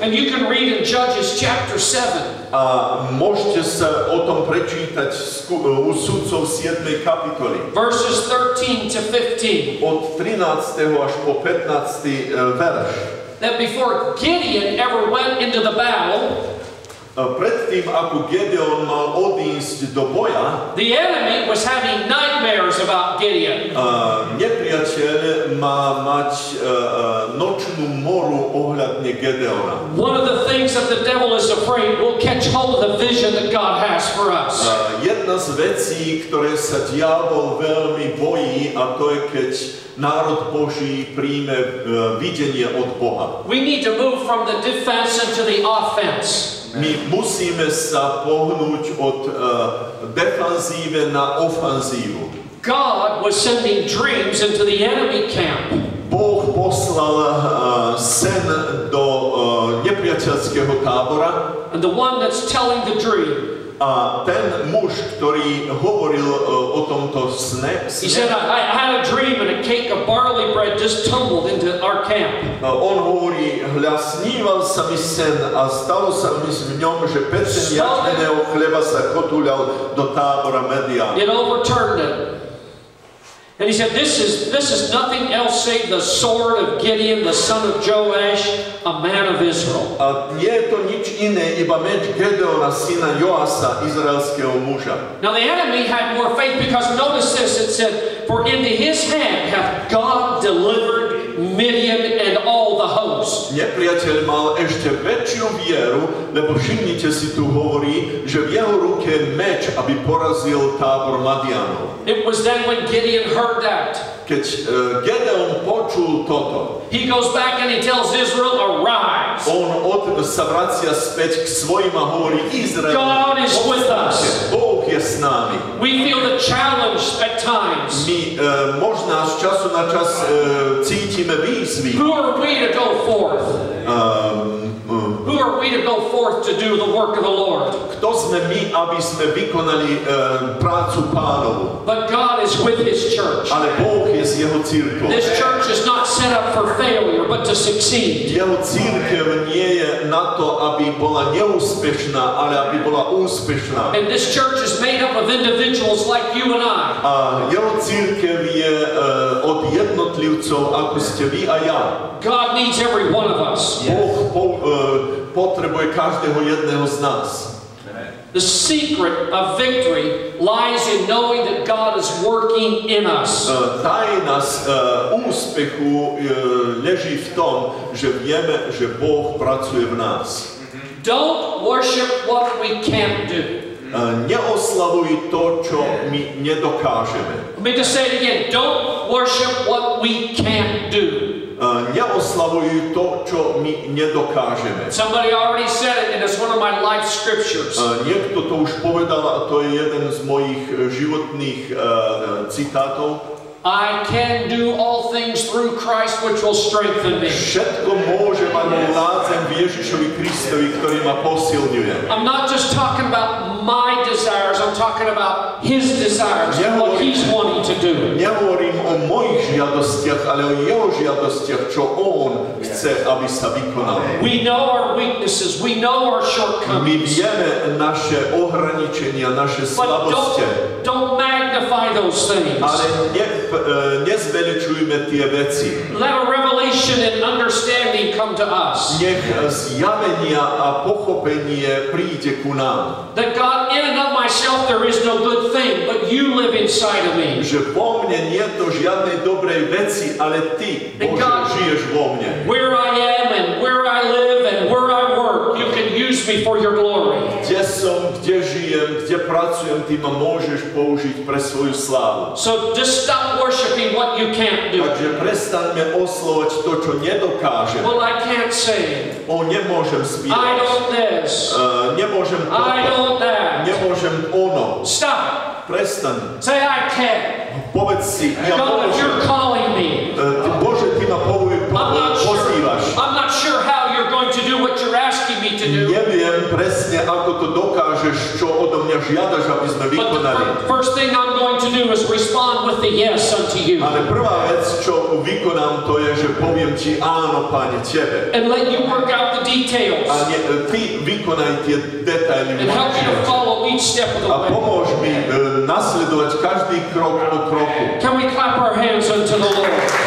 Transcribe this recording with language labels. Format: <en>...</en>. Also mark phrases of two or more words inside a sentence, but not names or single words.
<en>And you can read in Judges chapter 7.</en> <sk>A môžete sa o tom prečítať u Sudcov 7. kapitoly.</sk> <en>Verses 13 to 15.</en> <sk>Od 13. až po 15. verš.</sk> <en>That before Gideon ever went into the battle,</en> <sk>Predtým, ako Gedeon mal odísť do boja,</sk> <en>the enemy was having nightmares about Gideon.</en> <sk>Nepriateľ má mať nočnú moru ohľadne Gedeona.</sk> <en>One of the things that the devil is afraid will catch hold of the vision that God has for us.</en> <sk>Jedna z vecí, ktoré sa diabol veľmi bojí, a to je, keď národ Boží príjme videnie od Boha.</sk> <en>We need to move from the defense into the offense.</en> <sk>My musíme sa pohnúť od defanzíve na ofenzívu.</sk> <en>God was sending dreams into the enemy camp.</en> <sk>Boh poslal sen do nepriateľského tábora.</sk> <en>And the one that's telling the dream,</en> <sk>A ten muž, ktorý hovoril o tomto sne,</sk> <en>he said, I had a dream and a cake of barley bread just tumbled into our camp.</en> <sk>On hovorí, hľa, sníval sa mi sen a stalo sa mi v ňom, že pecen jačmeného chleba sa kotúľal do tábora Median.</sk> <en>It overturned it. And he said, this is nothing else save the sword of Gideon, the son of Joash, a man of Israel.</en> <sk>A nie je to nič iné, iba meč Gedeona, syna Joasa, izraelského muža.</sk> <en>Now the enemy had more faith because notice this, it said, for into his hand hath God delivered Midian and all the host.</en> <sk>Nepriateľ mal ešte väčšiu vieru, lebo všimnite si, tu hovorí, že v jeho ruke meč, aby porazil tábor Madianov.</sk> <en>It was then when Gideon heard that.</en> <sk>Keď Gedeon počul toto,</sk> <en>He goes back and he tells Israel, arise.</en> <sk>on sa vracia späť k svojim a hovorí, Izrael,</sk> <en>God is with us.</en> <sk>Boh je s nami.</sk> <en>We feel the challenge at times.</en> <sk>My možná z času na čas cítime výzvy.</sk> <en>Who are we to go forth? Who are we to go forth to do the work of the Lord?</en> <sk>Kto sme my, aby sme vykonali prácu Pánovu?</sk> <en>But God is with His church.</en> <sk>Ale Boh je s jeho cirkvou.</sk> <en>This church is not set up for failure, but to succeed.</en> <sk>Jeho cirkev nie je na to, aby bola neúspešná, ale aby bola úspešná.</sk> <en>And this church is made up of individuals like you and I.</en> <sk>A jeho cirkev je od jednotlivcov, ako ste vy a ja.</sk> <en>God needs every one of us.</en> <sk>Boh potrebuje každého jedného z nás.</sk> <en>The secret of victory lies in knowing that God is working in us.</en> <sk>Tajna úspechu leží v tom, že vieme, že Boh pracuje v nás.</sk> <en>Don't worship what we can't do.</en> <sk>Neoslavuj to, čo my nedokážeme.</sk> <en>Let me just say it again. Don't worship what we can't do.</en> <sk>Neoslavuj to, čo my nedokážeme.</sk> <en>Somebody already said it, and it's one of my life scriptures.</en> <sk>Niekto to už povedal, a to je jeden z mojich životných citátov.</sk> <en>I can do all things through Christ which will strengthen me.</en> <sk>Všetko môžem, ak vládzem v Ježišovi Kristovi, ktorý ma posilňuje.</sk> <en>I'm not just talking about my desires, I'm talking about His desires, what He's wanting to do.</en> <sk>Nehovorím o mojich žiadostiach, ale o jeho žiadostiach, čo on chce, aby sa vykonalo.</sk> <en>We know our weaknesses, we know our</en> <sk>My</sk> <en>shortcomings.</en> <sk>vieme naše ohraničenia, naše slabosti.</sk> <en>But don't magnify those things.</en> <sk>Ale nezveličujme tie veci.</sk> <en>Let a revelation and understanding come to us.</en> <sk>Nech zjavenia a pochopenie príde ku nám.</sk> <en>That God, in and of myself, there is no good thing, but you live inside of me.</en> <sk>Že vo mne nie je to žiadnej dobrej veci, ale Ty, Bože, žiješ vo mne.</sk> <en>Where I am and where I live and where I work, you can use me for your glory.</en> <sk>Kde som, kde žijem, kde pracujem, Ty ma môžeš použiť pre svoju slávu.</sk> <en>So just stop worshiping what you can't do.</en> <sk>Takže prestaňme oslovať to, čo nedokážem.</sk> <en>Well, I can't sing.</en> <sk>Nemôžem</sk> <en>I</en> <sk>spívať.</sk> <en>don't this.</en> <sk>Nemôžem</sk> <en>I</en> <sk>toto.</sk> <en>don't that.</en> <sk>Nemôžem ono.</sk> <en>Stop.</en> <sk>Prestaň.</sk> <en>Say I can.</en> <sk>Povedz si, ja</sk> <en>God, if</en> <sk>môžem.</sk> <en>you're calling me,</en> <sk>Bože, Ty ma pozývaš.</sk> <en>I'm not sure how you're going to do what you're asking me to do.</en> <sk>Neviem presne, ako to dokážeš, čo odo mňa žiadaš, aby sme</sk> <en>But</en> <sk>vykonali.</sk> <en>the first thing I'm going to do is respond with the yes unto you.</en> <sk>Ale prvá vec, čo vykonám, to je, že poviem Ti áno, Pane, Tebe.</sk> <en>And let you work out the details.</en> <sk>A Ty vykonaj tie detaily.</sk> <en>And help you to follow each step of the</en> <sk>A</sk> <en>way.</en> <sk>pomôž mi nasledovať každý krok po kroku.</sk> <en>Can we clap our hands unto the Lord?</en>